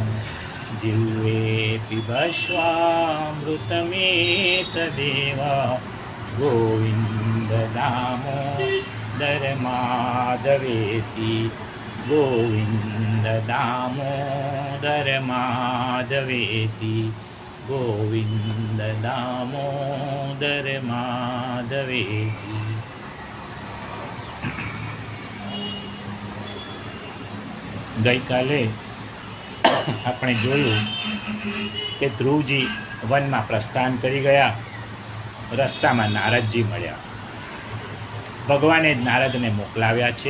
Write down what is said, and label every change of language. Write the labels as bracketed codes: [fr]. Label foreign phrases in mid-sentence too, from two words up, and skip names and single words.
[sa] जिह्वे पिबश्वामृतमेतदेव गोविन्द दामोदर माधवेति। गोविन्द दामोदर माधवेति। गोविन्द दामोदर माधवेति। [gu] ગઈકાલે આપણે જોયું કે ધ્રુવજી વનમાં પ્રસ્થાન કરી ગયા. રસ્તામાં નારદજી મળ્યા. ભગવાને જ નારદને મોકલાવ્યા છે.